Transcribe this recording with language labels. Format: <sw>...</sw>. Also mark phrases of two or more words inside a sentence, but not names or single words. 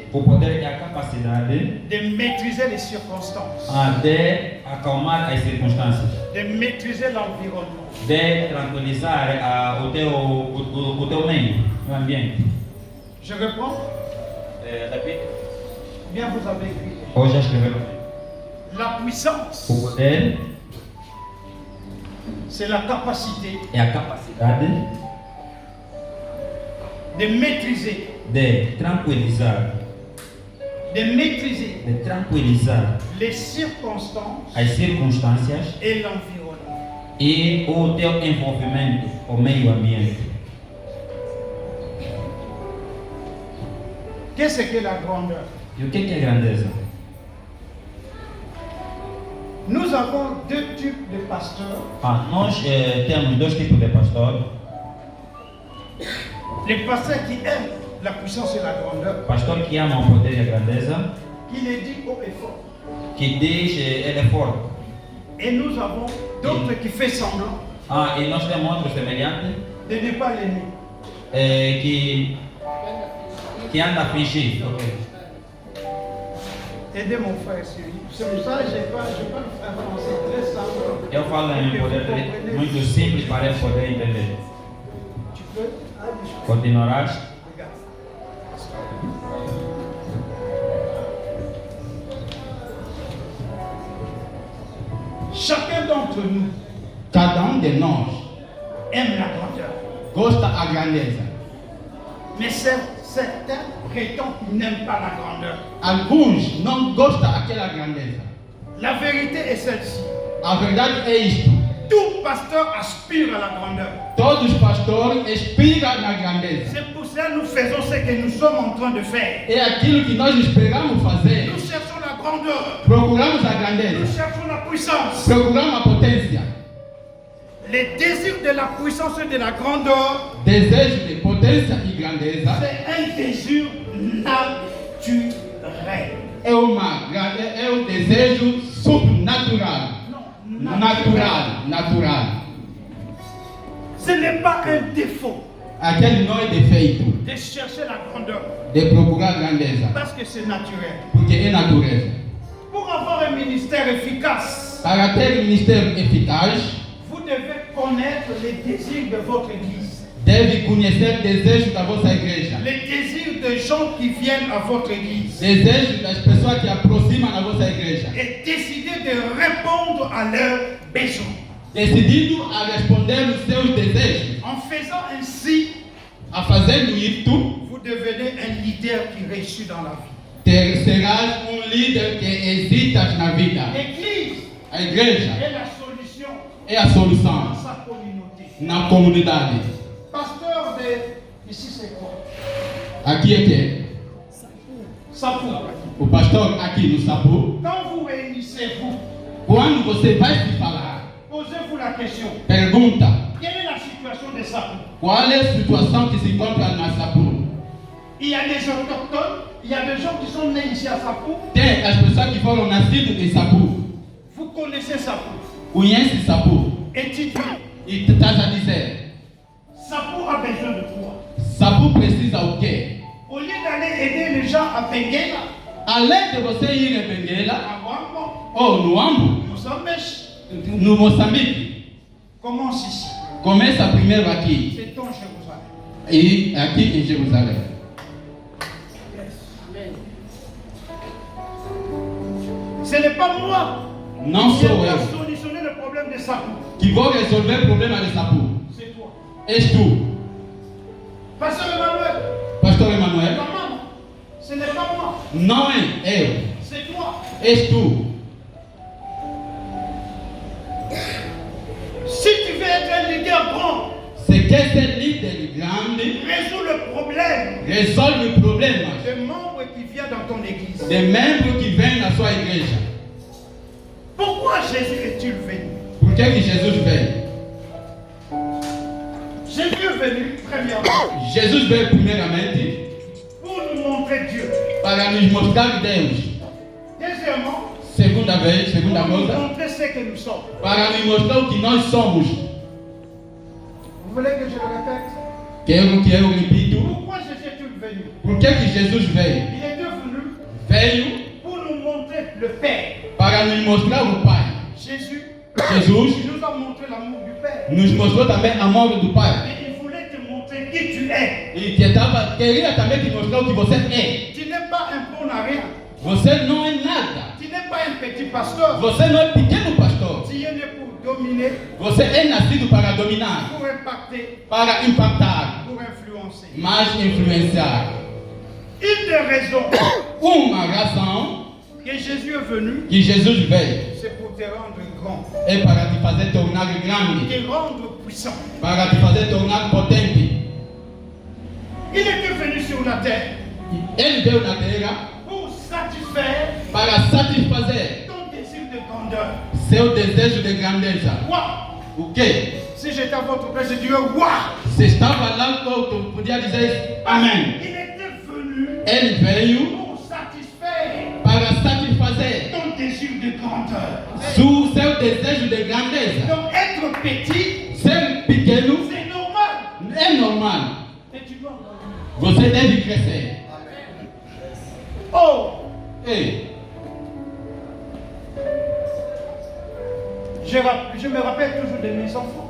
<pt>O poder é a capacidade</pt> <fr>de maîtriser les circonstances,</fr> <pt>de acalmar as circunstâncias,</pt> <fr>de maîtriser l'environnement.</fr> <pt>de tranquilizar o teu meio, o ambiente.</pt> <fr>Je reprends.</fr> <pt>Repite.</pt> <fr>Bien, vous avez écrit.</fr> <pt>Hoje já escreveu.</pt> <fr>La puissance,</fr> <pt>O poder</pt> <fr>c'est la capacité</fr> <pt>é a capacidade</pt> <fr>de maîtriser,</fr> <pt>de tranquilizar</pt> <fr>les circonstances</fr> <pt>as circunstâncias</pt> <fr>et l'environnement.</fr> <pt>e o teu envolvimento, o meio ambiente.</pt> <fr>Qu'est-ce que la grandeur?</fr> <pt>E o que é grandeza?</pt> <fr>Nous avons deux types de pasteurs.</fr> <pt>Nós temos dois tipos de pastor.</pt> <fr>Les pasteurs qui aiment la puissance et la grandeur,</fr> <pt>Pastor que ama o poder e a grandeza,</pt> <fr>qui les dit haut et fort.</fr> <pt>que diz ele é forte.</pt> <fr>Et nous avons d'autres qui font semblant</fr> <pt>E nós temos outro semelhante</pt> <fr>de ne pas l'aimer.</fr> <pt>que anda a fingir.</pt> <fr>Aidez mon frère Sylvie. C'est pour ça que je n'ai pas un français très simple.</fr> <pt>Eu falo em</pt> <fr>Que vous</fr> <pt>poder</pt> <fr>comprenez.</fr> <pt>muito simples para ele poder entender.</pt> <fr>Tu peux?</fr> <pt>Continuarás.</pt> <fr>Regarde. Chacun d'entre nous</fr> <pt>Cada de nós</pt> <fr>aime la grandeur.</fr> <pt>gosta a grandeza,</pt> <fr>Mais certains prétend qu'il n'aime pas la grandeur.</fr> <pt>Alguns não gostam daquela grandeza.</pt> <fr>La vérité est celle-ci.</fr> <pt>A verdade é isto.</pt> <fr>Tout pasteur aspire à la grandeur.</fr> <pt>Todos os pastores aspiram na grandeza.</pt> <fr>C'est pour cela que nous faisons ce que nous sommes en train de faire.</fr> <pt>É aquilo que nós esperamos fazer.</pt> <fr>Nous cherchons la grandeur.</fr> <pt>Procuramos a</pt> <fr>Nous</fr> <pt>grandeza.</pt> <fr>cherchons la puissance.</fr> <pt>Procuramos a potência.</pt> <fr>Les désirs de la puissance et de la grandeur,</fr> <pt>Desejo de potência e grandeza</pt> <fr>c'est un désir naturel.</fr> <pt>é um desejo sobrenatural.</pt> <fr>Non,</fr> <pt>Natural.</pt> <fr>Ce n'est pas un défaut</fr> <pt>Aquele não é defeito</pt> <fr>de chercher la grandeur,</fr> <pt>de procurar grandeza,</pt> <fr>parce que c'est naturel.</fr> <pt>porque é natureza.</pt> <fr>Pour avoir un ministère efficace,</fr> <pt>Para ter ministério eficaz,</pt> <fr>vous devez connaître les désirs de votre église,</fr> <pt>deve conhecer desejo da vossa igreja,</pt> <fr>les désirs des gens qui viennent à votre église,</fr> <pt>desejo das pessoas que aproximam a vossa igreja,</pt> <fr>et décider de répondre à leurs besoins.</fr> <pt>decidido a responder os seus desejos.</pt> <fr>En faisant ainsi,</fr> <pt>A fazendo isto,</pt> <fr>vous devenez un leader qui réussit dans la vie.</fr> <pt>serás líder que existas na vida.</pt> <fr>L'église</fr> <pt>A igreja</pt> <fr>est la solution</fr> <pt>é a solução</pt> <fr>dans sa communauté.</fr> <pt>na comunidade.</pt> <fr>Pasteur de... Ici c'est quoi?</fr> <pt>Aqui é que</pt> <fr>Sapou.</fr> <pt>o pastor aqui no Sapu,</pt> <fr>Quand vous réunissez-vous,</fr> <pt>quando você vai se falar,</pt> <fr>posez-vous la question.</fr> <pt>pergunta</pt> <fr>Quelle est la situation de Sapou?</fr> <pt>qual é a situação que se encontra na Sapu.</pt> <fr>Il y a des autochtones, il y a des gens qui sont nés ici à Sapou.</fr> <pt>Tem as pessoas que foram nascidas em Sapu,</pt> <fr>Vous connaissez Sapou.</fr> <pt>conhecem Sapu</pt> <fr>Étudiez.</fr> <pt>e estás a dizer,</pt> <fr>Sapou a besoin de quoi?</fr> <pt>Sapu precisa o quê?</pt> <fr>Au lieu d'aller aider les gens à Benguela,</fr> <pt>Além de você ir em Benguela</pt> <fr>à Wambo,</fr> <pt>ou no Ambo,</pt> <fr>Mozambique,</fr> <pt>no Moçambique,</pt> <fr>commence ici.</fr> <pt>começa primeiro aqui</pt> <fr>C'est en Jérusalem.</fr> <pt>e aqui em Jerusalém.</pt> <fr>Ce n'est pas moi</fr> <pt>Não</pt> <fr>qui</fr> <pt>sou vais eu</pt> <fr>solutionner le problème de Sapou.</fr> <pt>que vou resolver o problema de Sapu.</pt> <fr>C'est toi.</fr> <pt>És tu,</pt> <fr>Pasteur Emmanuel,</fr> <pt>pastor Emanuel.</pt> <fr>maman, ce n'est pas moi,</fr> <pt>Não é eu,</pt> <fr>c'est toi.</fr> <pt>és tu.</pt> <fr>Si tu veux être un leader grand,</fr> <pt>Se quer ser líder grande,</pt> <fr>résous le problème</fr> <pt>resolve o problema</pt> <fr>des membres qui viennent dans ton église.</fr> <pt>de membros que vêm na sua igreja.</pt> <fr>Pourquoi Jésus est-il venu?</fr> <pt>Por que Jesus veio?</pt> <fr>Jésus est venu, premièrement,</fr> <pt>Jesus veio primeiramente</pt> <fr>pour nous montrer Dieu.</fr> <pt>para nos mostrar Deus.</pt> <fr>Deuxièmement,</fr> <pt>Segunda</pt> <fr>pour nous</fr> <pt>coisa,</pt> <fr>montrer ce que nous sommes.</fr> <pt>para nos mostrar o que nós somos.</pt> <fr>Vous voulez que je le répète?</fr> <pt>Quero que eu repito.</pt> <fr>Pourquoi Jésus est-il venu?</fr> <pt>Por que Jesus veio?</pt> <fr>Il est devenu</fr> <pt>Veio</pt> <fr>pour nous montrer le Père.</fr> <pt>para nos mostrar o Pai.</pt> <fr>Jésus</fr> <pt>Jesus</pt> <fr>nous a montré l'amour du Père.</fr> <pt>nos mostrou também a amor do Pai.</pt> <fr>Et il voulait te montrer qui tu es.</fr> <pt>E queria também te mostrar o que você é.</pt> <fr>Tu n'es pas un bon à rien.</fr> <pt>Você não é nada.</pt> <fr>Tu n'es pas un petit pasteur.</fr> <pt>Você não é pequeno pastor.</pt> <fr>Tu es né pour dominer,</fr> <pt>Você é nascido para dominar,</pt> <fr>pour impacter,</fr> <pt>para impactar,</pt> <fr>pour influencer.</fr> <pt>mas influenciar.</pt> <fr>Une des raisons</fr> <pt>Uma razão</pt> <fr>que Jésus est venu,</fr> <pt>que Jesus veio</pt> <fr>c'est pour te rendre grand,</fr> <pt>é para te fazer tornar grande,</pt> <fr>te rendre puissant.</fr> <pt>para te fazer tornar potente.</pt> <fr>Il était venu sur la terre</fr> <pt>Ele veio na terra</pt> <fr>pour satisfaire</fr> <pt>para satisfazer</pt> <fr>ton désir de grandeur.</fr> <pt>seu desejo de grandeza.</pt> <fr>Quoi?</fr> <pt>O quê?</pt> <fr>Si j'étais à votre place, je dirais waouh!</fr> <pt>Se estava lá, eu podia dizer amém.</pt> <fr>Il était venu</fr> <pt>Ele veio</pt> <fr>pour satisfaire</fr> <pt>para satisfazer</pt> <fr>ton désir de grandeur.</fr> <pt>seu desejo de grandeza.</pt> <fr>Donc être petit,</fr> <pt>Ser pequeno</pt> <fr>c'est normal.</fr> <pt>é normal.</pt> <fr>Et tu dois grandir.</fr> <pt>Você deve crescer.</pt> <fr>Oh!</fr> <pt>Ei,</pt> <fr>Je me rappelle toujours de mes enfants.</fr>